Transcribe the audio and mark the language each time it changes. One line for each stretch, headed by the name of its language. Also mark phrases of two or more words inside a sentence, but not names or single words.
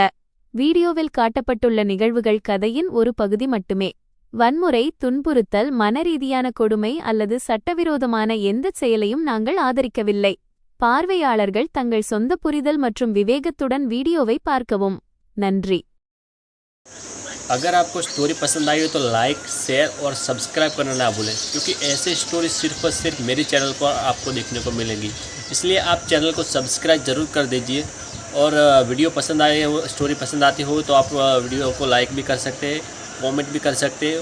Tamil: வீடியோவில் காட்டப்பட்டுள்ள நிகழ்வுகள் கதையின் ஒரு பகுதி மட்டுமே. வன்முறை, துன்புறுத்தல், மனரீதியான கொடுமை அல்லது சட்டவிரோதமான எந்தச் செயலையும் நாங்கள் ஆதரிக்கவில்லை. பார்வையாளர்கள் தங்கள் சொந்த புரிதல் மற்றும் விவேகத்துடன் வீடியோவை பார்க்கவும். நன்றி.
Hindi: अगर आपको स्टोरी पसंद आई हो तो लाइक, शेयर और सब्सक्राइब करना ना भूलें, क्योंकि ऐसे स्टोरी सिर्फ और सिर्फ मेरे चैनल पर आपको देखने को मिलेंगी। इसलिए आप चैनल को सब्सक्राइब ज़रूर कर दीजिए। और वीडियो पसंद आए हो, स्टोरी पसंद आती हो तो आप वीडियो को लाइक भी कर सकते हैं, कमेंट भी कर सकते हैं।